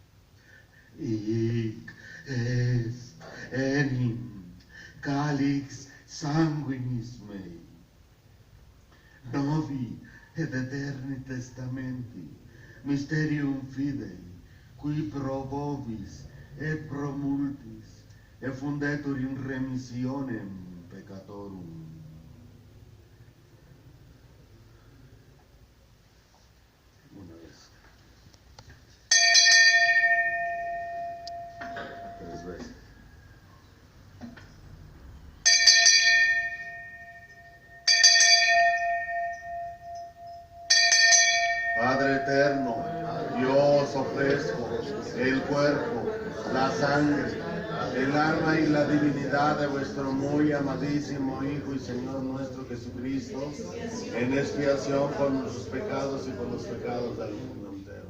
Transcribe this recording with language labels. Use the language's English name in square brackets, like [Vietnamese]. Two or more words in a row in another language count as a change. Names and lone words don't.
[Latin] Hic est enim calix sanguinis mei, novi et eterni testamenti, mysterium fidei, qui pro vobis et pro multis, et fundetur in remissionem peccatorum. [Spanish] Una vez. 3 veces. Padre eterno, yo os ofrezco el cuerpo, la sangre, el alma y la divinidad de vuestro muy amadísimo Hijo y Señor nuestro Jesucristo, en expiación por nuestros pecados y por los pecados del mundo entero.